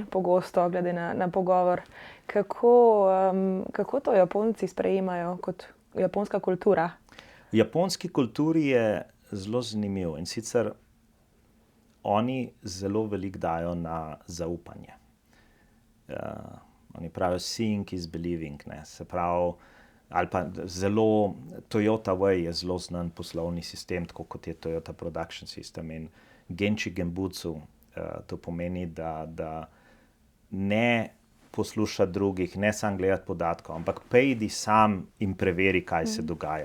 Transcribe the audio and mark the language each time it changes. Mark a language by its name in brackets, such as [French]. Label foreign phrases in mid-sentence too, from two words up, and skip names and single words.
[Slovenian] Pogosto, glede na pogovor. Kako to Japonci sprejemajo kot japonska kultura? V japonski kulturi je zelo zanimivo in sicer oni zelo veliko dajo na zaupanje. Oni pravijo [English] seeing is believing, [Slovenian] ne, se pravi, ali pa zelo, Toyota Way je zelo znan poslovni sistem, tako kot je Toyota Production System in [Japanese] Genchi Genbutsu, [Slovenian] to pomeni, da ne posluša drugih, ne samo gledati podatkov, ampak pejdi sam in preveri, kaj se dogaja.